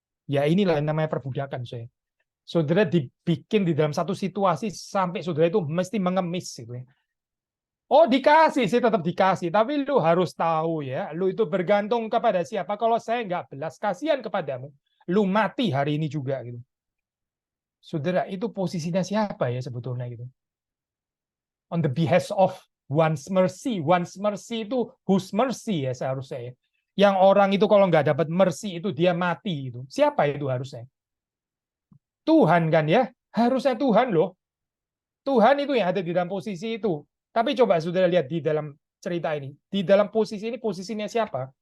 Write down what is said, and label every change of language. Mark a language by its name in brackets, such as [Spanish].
[Indonesian] Ya inilah yang namanya perbudakan saya. Saudara dibikin di dalam satu situasi sampai saudara itu mesti mengemis gitu ya. Oh dikasih sih tetap dikasih, tapi lu harus tahu ya, lu itu bergantung kepada siapa. Kalau saya nggak belas kasihan kepadamu, lu mati hari ini juga gitu. Saudara itu posisinya siapa ya sebetulnya gitu? [English] On the behest of one's mercy. One's mercy [Indonesian] itu [English] whose mercy [Indonesian] ya seharusnya ya. Yang orang itu kalau nggak dapat mercy itu dia mati itu. Siapa itu harusnya? Tuhan kan ya. Harusnya Tuhan loh. Tuhan itu yang ada di dalam posisi itu. Tapi coba saudara lihat di dalam cerita ini. Di dalam posisi ini posisinya siapa?